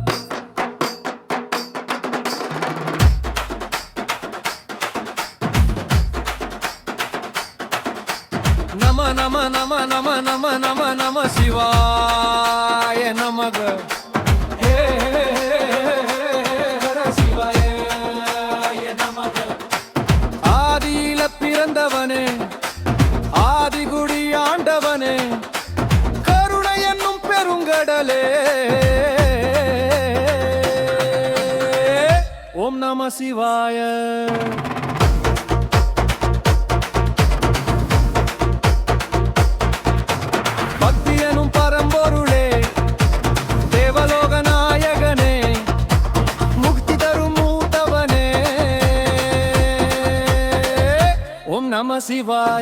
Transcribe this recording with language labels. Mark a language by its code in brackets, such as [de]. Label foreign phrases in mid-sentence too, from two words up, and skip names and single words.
[sa] नम नम नम नम नम नम नम शिवाय नमः। हे हर शिवाय नमः। [ta] ஆதியில பிறந்தவனே ஆதிகுடி ஆண்டவனே கருணை என்னும் பெருங்கடலே ஓம் நம சிவாய। பரம்பொருளே தேவலோக நாயகனே முக்தி தரும் மூத்தவனே ஓம் நம சிவாய।